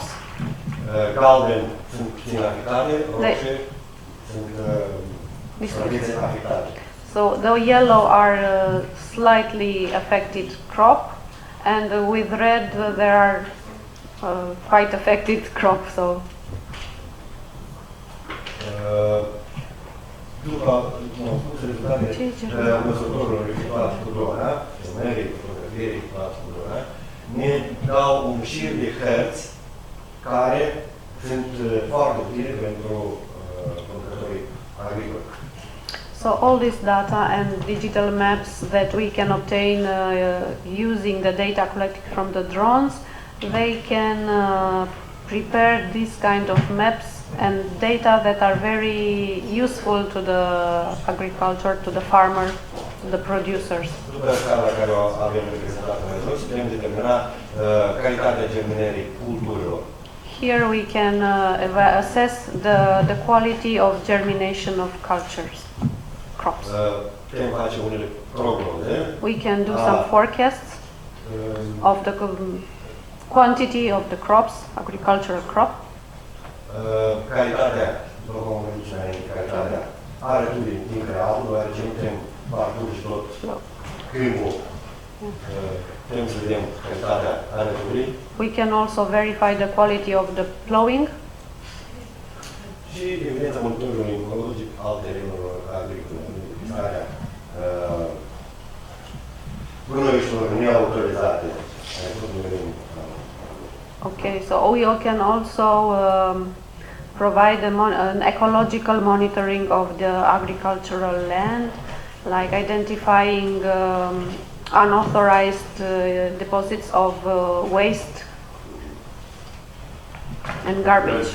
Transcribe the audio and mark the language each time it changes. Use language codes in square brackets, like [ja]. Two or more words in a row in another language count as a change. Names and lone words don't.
[ro] Galben sunt puțin afectate, roșii sunt afectate. [en] So the yellow are slightly affected crop, and with red there are quite affected crop. So. [ro] După rezultatele măsurătorilor efectuate cu drona, filmării, fotografierii efectuate cu drona, ne dau un șir de hărți care sunt foarte utile pentru producătorii agricoli. [en] So all this data and digital maps that we can obtain using the data collected from the drones, they can prepare this kind of maps and data that are very useful to the agriculture, to the farmer, to the producers. [ro] După scala care o avem reprezentată mai jos, putem determina calitatea germinării culturilor. [en] Here we can assess the quality of germination of cultures, crops. [ro] Putem face unele prognoze. [en] We can do some forecasts of the quantity of the crops, agricultural crop. [ro] Calitatea, după cum am zis înainte, calitatea arături din creatul, deoarece nu putem parcurge tot câmpul, putem să vedem calitatea arăturii. [en] We can also verify the quality of the plowing. [ro] Și evidența monitorului ecologic al terenurilor agricole, identificarea gunoiurilor neautorizate. [en] Okay, so we can also provide an ecological monitoring of the agricultural land, like identifying unauthorized deposits of waste and garbage.